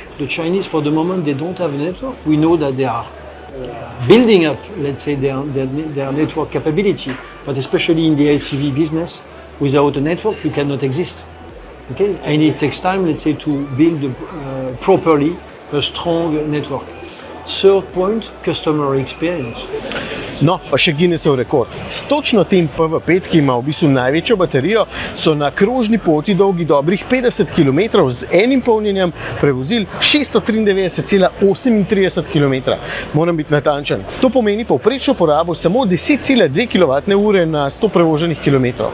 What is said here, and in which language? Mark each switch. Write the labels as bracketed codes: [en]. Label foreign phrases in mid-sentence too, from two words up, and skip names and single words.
[en] The Chinese, for the moment, they don't have a network. We know that they are building up, let's say, their network capability, but especially in the LCV business, without a network, you cannot exist. Okay? And it takes time, let's say, to build properly a strong network. Third point, customer experience. [sl] No, pa še Guinnessov rekord. S točno tem PV5, ki ima v bistvu največjo baterijo, so na krožni poti dolgi dobrih 50 km z enim polnjenjem prevozili 693,38 km. Moram biti natančen. To pomeni povprečno porabo samo 10,2 kWh na 100 prevoženih kilometrov.